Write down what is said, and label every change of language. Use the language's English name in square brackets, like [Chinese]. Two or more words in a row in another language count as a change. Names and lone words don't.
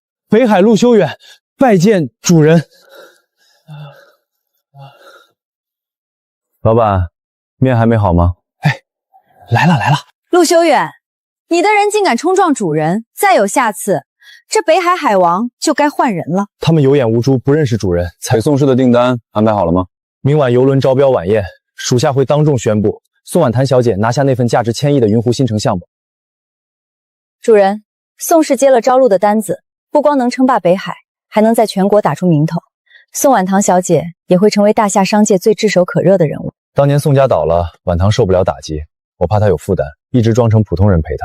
[Chinese] 北海陆修遠拜見主人。老板，面還沒好嗎？哎，來了。陸修遠，你的人竟敢衝撞主人，再有下次，這北海海王就該換人了。他們有眼無珠，不認識主人。北宋氏的訂單安排好了嗎？明晚郵輪招標晚宴，屬下會當眾宣布，宋婉檀小姐拿下那份價值1000億的雲湖新城項目。主人，宋氏接了招录的單子，不光能稱霸北海，還能在全國打出名頭。宋婉棠小姐也会成為大夏商界最炙手可熱的人物。當年宋家倒了，婉棠受不了打擊，我怕她有負擔，一直裝成普通人陪她。